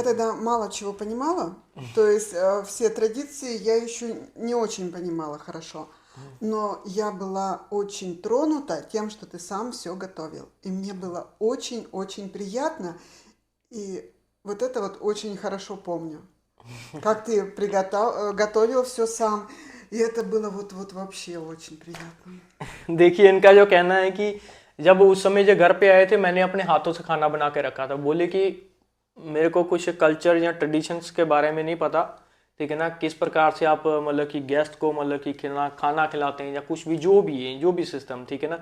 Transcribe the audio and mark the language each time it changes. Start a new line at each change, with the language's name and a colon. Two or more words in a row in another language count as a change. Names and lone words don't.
Russian: Я тогда мало чего понимала, то есть все традиции я еще не очень понимала хорошо, но я была очень тронута тем, что ты сам все готовил, и мне было очень-очень приятно, и вот это вот очень хорошо помню, как ты готовил все сам, и это было вот вообще очень приятно.
Hindi: देखिए, इनका जो कहना है कि जब उस समय जो घर पे आए थे, मैंने अपने हाथों से खाना बना के रखा था। बोले कि मेरे को कुछ कल्चर या ट्रेडिशंस के बारे में नहीं पता, ठीक है ना, किस प्रकार से आप मतलब कि गेस्ट को मतलब कि खाना खिलाते हैं, या कुछ भी जो भी है, जो भी सिस्टम, ठीक है ना।